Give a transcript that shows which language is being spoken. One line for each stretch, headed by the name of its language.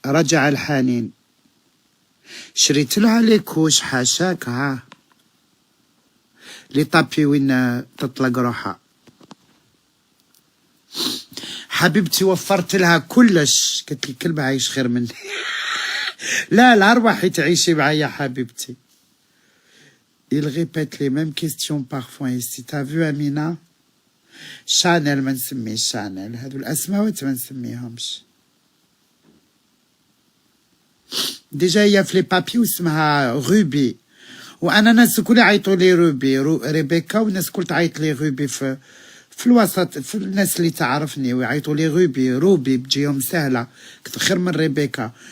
Arabic: رجع الحنين. شريت لها لي كوش حاشاك، ها لي طابي وين تطلق روحها. حبيبتي وفرت لها كلش. قالت لي كلبة عايش خير مني. لا روحي تعيشي معايا حبيبتي.
French: il répète les mêmes questions parfois ici. t'as vu Amina؟
Arabic: شانيل ما نسميش شانيل، هذو الاسماوات ما نسميهمش. ديجا هي في لي بابي واسمها روبي، وانا ناس الكل يعيطوا لي روبي ريبيكا، والناس الكل تعيط لي روبي في الوسط، في الناس اللي تعرفني ويعيطوا لي روبي بتجيهم سهله كثر خير من ريبيكا.